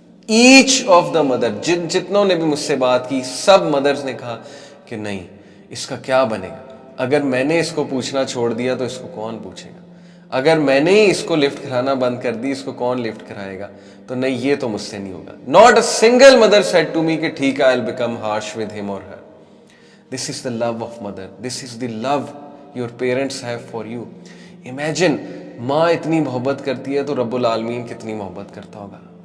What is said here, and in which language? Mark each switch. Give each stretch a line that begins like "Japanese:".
English: Each of the mother,
Urdu: جتنوں نے بھی مجھ سے بات کی, سب مدرز نے کہا کہ نہیں, اس کا کیا بنے گا؟ اگر میں نے اس کو پوچھنا چھوڑ دیا تو اس کو کون پوچھے گا؟ اگر میں نے ہی اس کو لفٹ کرانا بند کر دی, اس کو کون لفٹ کرائے گا؟ تو نہیں, یہ تو مجھ سے نہیں ہوگا.
English: Not a single mother said to me
Urdu: کہ ٹھیک ہے
English: I'll become harsh with him or her. This is the love of mother. This is the love your parents have for you. Imagine,
Urdu: ماں اتنی محبت کرتی ہے تو رب العالمین کتنی محبت کرتا ہوگا.